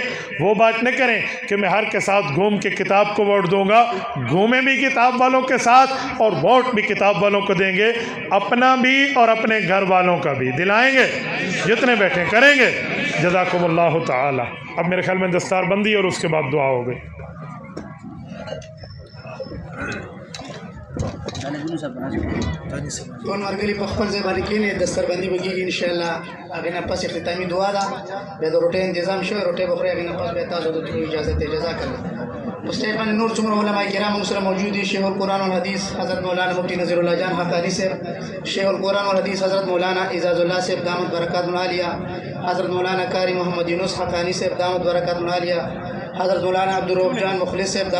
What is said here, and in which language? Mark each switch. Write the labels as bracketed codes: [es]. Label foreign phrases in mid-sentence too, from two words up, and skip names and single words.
[ur] وہ بات نہ کریں کہ میں ہر کے ساتھ گھوم کے کتاب کو ووٹ دوں گا. گھومیں بھی کتاب والوں کے ساتھ اور ووٹ بھی کتاب والوں کو دیں گے، اپنا بھی اور اپنے گھر والوں کا بھی دلائیں گے، جتنے بیٹھے کریں گے. [ar] جزاکم اللہ تعالی. [ur] اب میرے خیال میں دستار بندی اور اس کے بعد دعا ہو گئی. [ps] ټول مرګلي په خپل ځای باندې کېنئ، دستربندي به کېږي انشاءالله. هغې نه پس اختتامي دعا ده، بیا د روټۍ انتظام شوی، روټۍ به خورئ. هغې نه پس بیا تاسو د تلو اجازت دی. [ar] جزاک الله. [ps] په سټیج باندې نور څومره علما کرام موږ سره موجود دي، [ar] شیخ القرآن والحدیث [ps] حضرت مولانا مفتی نذیر الله جان حقانی صاحب، [ar] شیخ القرآن والحدیث [ps] حضرت مولانا اعزاز الله صاحب [ar] دامت برکات العالیہ، [ps] حضرت مولانا قاری محمد یونس حقانی صاحب [ar] دامت برکات العالیہ، [ps] حضرت مولانا عبدالرؤف جان مخلص صاحب دامت